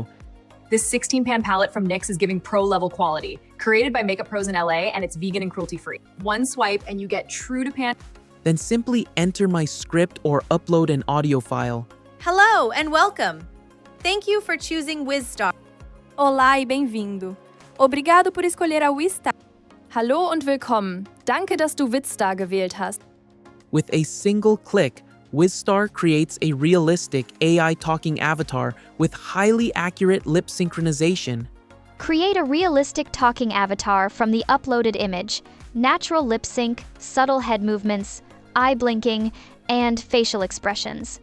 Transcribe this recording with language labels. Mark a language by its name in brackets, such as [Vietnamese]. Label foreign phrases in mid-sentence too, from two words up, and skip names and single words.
[English] This 16-pan palette from NYX is giving pro-level quality. Created by makeup pros in LA, and it's vegan and cruelty-free. One swipe and you get true to pan. Then simply enter my script or upload an audio file. Hello and welcome. Thank you for choosing Wizstar. [Portuguese] Olá e bem-vindo. Obrigado por escolher a Wizstar. [German] Hallo und willkommen. Danke, dass du Wizstar gewählt hast. [English] With a single click, Wizstar creates a realistic AI talking avatar with highly accurate lip synchronization. Create a realistic talking avatar from the uploaded image, natural lip sync, subtle head movements, eye blinking, and facial expressions.